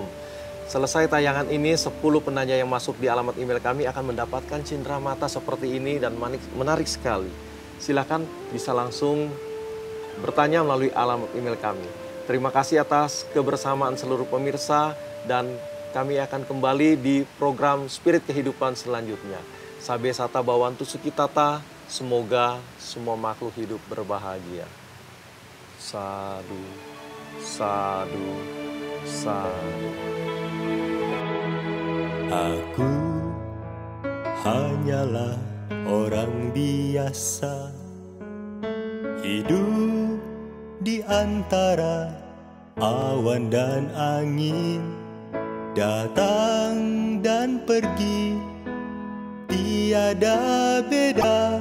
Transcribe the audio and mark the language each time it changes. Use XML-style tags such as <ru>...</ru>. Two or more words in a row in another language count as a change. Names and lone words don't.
<id>Selesai tayangan ini, 10 penanya yang masuk di alamat email kami akan mendapatkan cindera mata seperti ini dan menarik sekali. Silakan bisa langsung bertanya melalui alamat email kami. Terima kasih atas kebersamaan seluruh pemirsa dan kami akan kembali di program Spirit Kehidupan selanjutnya.</id> <pi>Sabe sata bawantu sukitata,</pi> <id>semoga semua makhluk hidup berbahagia.</id> <pi>Sadu, sadu, sadu.</pi> <id>Aku hanyalah orang biasa, hidup di antara awan dan angin, datang dan pergi, tiada beda.</id>